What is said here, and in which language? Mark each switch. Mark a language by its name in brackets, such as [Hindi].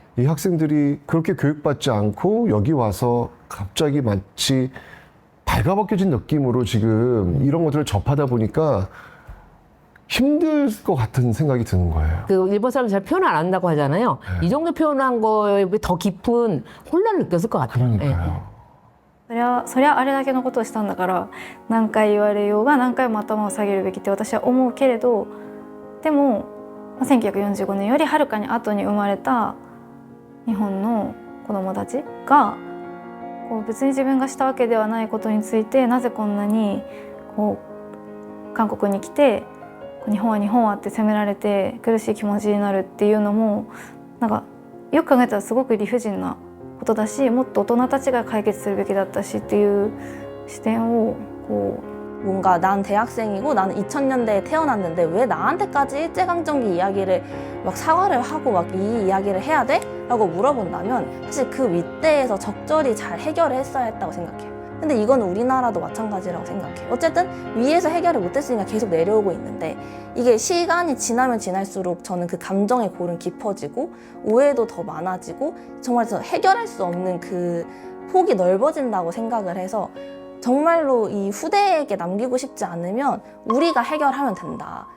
[Korean] 이 학생들이 그렇게 교육받지 않고 여기 와서 갑자기 마치 발가벗겨진 느낌으로 지금 이런 것들을 접하다 보니까 힘들 것 같은 생각이 드는 거예요. 그 일본 사람 잘 표현 안 한다고 하잖아요. 이 정도 표현한 거에 더 깊은 혼란을 느꼈을 것 같아요. 그러니까요. [Japanese] そりゃあれだけのことをしたんだから何回言われようが何回も頭を下げるべきって私は思うけれど、でも1945年よりはるかに後に生まれた日本の子どもたちが別に自分がしたわけではないことについてなぜこんなに韓国に来て日本はって責められて苦しい気持ちになるっていうのもなんかよく考えたらすごく理不尽なことだし、もっと大人たちが解決するべきだったしっていう視点を [Korean] 뭔가 난 대학생이고 나는 2000년대에 태어났는데 왜 나한테까지 일제강점기 이야기를 막 사과를 하고 막 이 이야기를 해야 돼? 라고 물어본다면 사실 그 윗대에서 적절히 잘 해결을 했어야 했다고 생각해요. 근데 이건 우리나라도 마찬가지라고 생각해요. 어쨌든 위에서 해결을 못했으니까 계속 내려오고 있는데 이게 시간이 지나면 지날수록 저는 그 감정의 골은 깊어지고 오해도 더 많아지고 정말 해결할 수 없는 그 폭이 넓어진다고 생각을 해서 정말로 이 후대에게 남기고 싶지 않으면 우리가 해결하면 된다.